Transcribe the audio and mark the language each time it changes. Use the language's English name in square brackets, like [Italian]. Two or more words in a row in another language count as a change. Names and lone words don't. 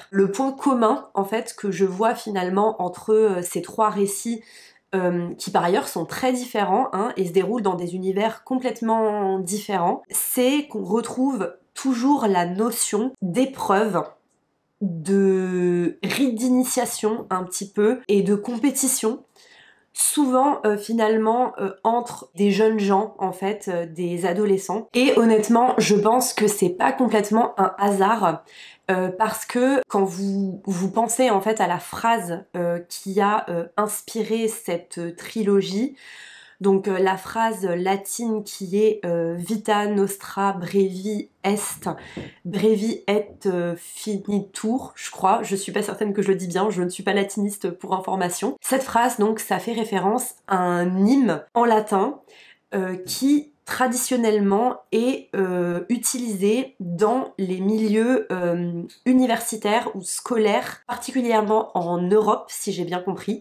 [French] Le point commun en fait que je vois finalement entre ces trois récits, qui par ailleurs sont très différents hein, et se déroulent dans des univers complètement différents, c'est qu'on retrouve toujours la notion d'épreuve, de rite d'initiation un petit peu, et de compétition, souvent finalement entre des jeunes gens en fait, des adolescents. Et honnêtement, je pense que c'est pas complètement un hasard, parce que quand vous pensez en fait à la phrase qui a inspiré cette trilogie, Donc la phrase latine qui est [Latin] Vita nostra brevi est, brevi et finitur, [French] je crois, je suis pas certaine que je le dis bien, je ne suis pas latiniste pour information. Cette phrase donc ça fait référence à un hymne en latin qui traditionnellement est utilisé dans les milieux universitaires ou scolaires, particulièrement en Europe, si j'ai bien compris.